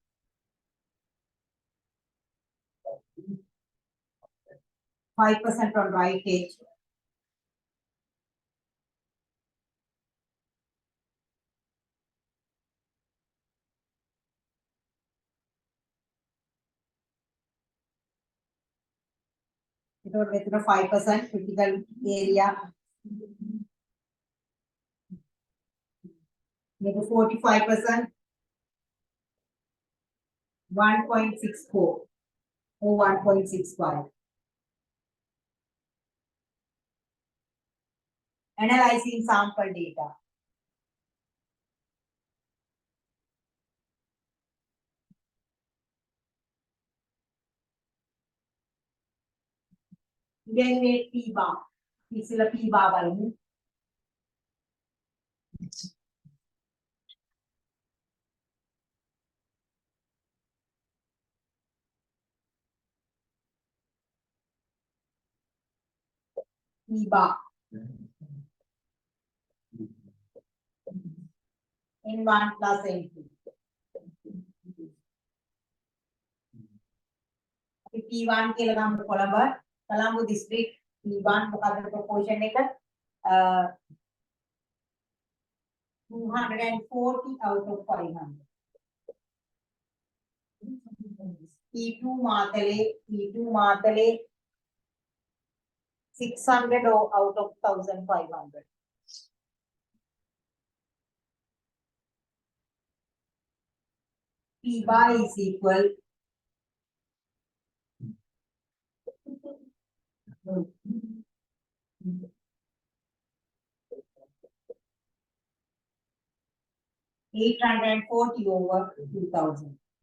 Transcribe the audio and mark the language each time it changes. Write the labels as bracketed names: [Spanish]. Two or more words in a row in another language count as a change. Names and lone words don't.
[English] 5% on right edge. [Sinhala] එතකොට මෙතන 5% [English] critical area [Sinhala] මේක 45%, 1.64 or 1.65. [English] Analyzing sample data. Evaluate P bar. [Sinhala] ඉස්සෙල්ලා P bar බලමු. P bar. [English] N1 plus N2. [Sinhala] P1 කියලා ගමු කොළඹ district P1 මොකක්ද proportion එක 240 [English] out of [Sinhala] 500. [English] P2 මාතලේ 600 out of 1500. P bar is equal 840 over 2000.